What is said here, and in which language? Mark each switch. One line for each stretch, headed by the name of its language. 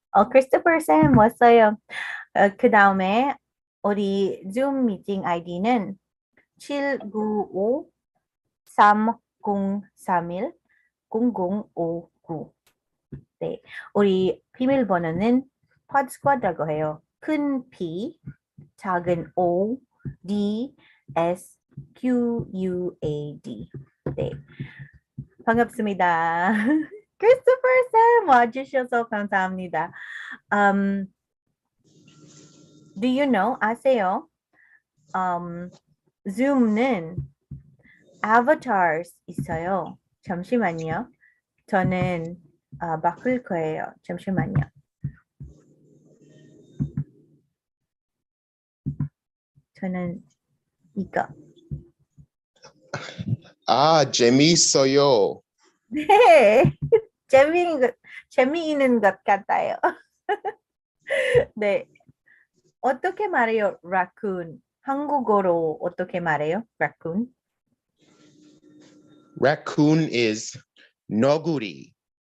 Korean: 크리스토퍼 쌤 왔어요. 그 다음에 우리 줌 미팅 아이디는 795-3031-0059. 네, 우리 비밀번호는 podSquad라고 해요. 큰 P, 작은 O, D, S, Q, U, A, D. 네, 반갑습니다. 크리스토퍼 쌤 와주셔서 감사합니다.
English: Do you know?
Korean: 아세요? Zoom는 avatars 있어요. 잠시만요. 저는 바꿀 거예요. 잠시만요. 저는 이거. 재미있어요. 네. 재미있는 것 같아요. 네. 어떻게 말해요? raccoon. 한국어로 어떻게 말해요?
English: raccoon. Raccoon is
Korean: 너구리.